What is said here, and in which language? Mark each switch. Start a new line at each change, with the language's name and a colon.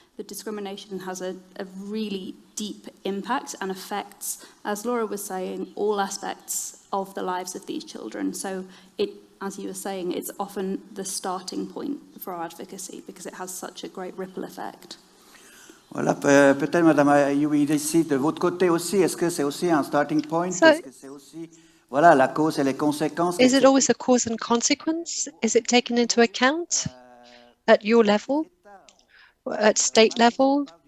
English: The discrimination has a really deep impact and affects, as Laura was saying, all aspects of the lives of these children. So it, as you were saying, it's often the starting point for our advocacy because it has such a great ripple effect.
French: Voilà, peut-être Madame Ayoubi, ici de votre côté aussi, est-ce que c'est aussi un starting point? Est-ce que c'est aussi, voilà, la cause et les conséquences?
English: Is it always a cause and consequence? Is it taken into account at your level, at state level?